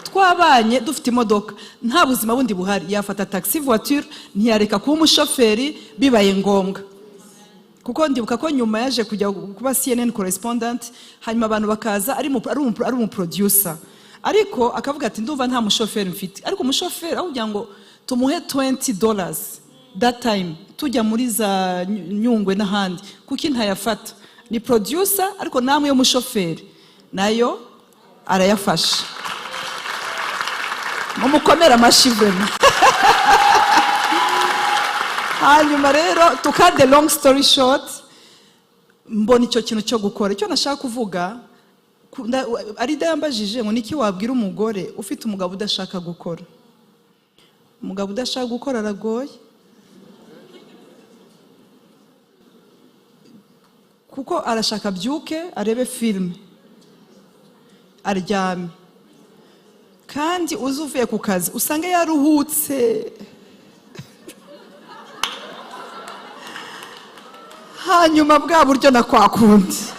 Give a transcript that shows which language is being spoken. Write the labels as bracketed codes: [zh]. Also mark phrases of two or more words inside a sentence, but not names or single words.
[rw] Twabanye dufite imodoka, nta buzima bundi buhari, yafata [fr] taxi voiture, [rw] ntiyareka kuba umushoferi bibaye ngombwa. Kuko ndibuka ko nyuma yaje kujya kuba CNN correspondent, hanyuma abantu bakaza ari umuproducer, ariko akavuga ati ndumva nta mushoferi mfite. Ariko umushoferi aho kugira ngo tumuhe $20 [en] that time, [rw] tujya muri za Nyungwe n'ahandi, kuko ntayafata. Ni producer, ariko namwe yo mushoferi nayo arayafasha. Mumukomera amashyi vema. hanyuma rero [en] to cut the long story short, [rw] mbona icyo kintu cyo gukora. Icyo nashaka kuvuga, Arida yambajije ngo niki wabwira umugore ufite umugabo udashaka gukora. Umugabo udashaka gukora aragoye, kuko arashaka byuke arebe filime aryame, kandi uzuvuye ku kazi usanga yaruhutse, hanyuma bwa buryo na kwa kundi.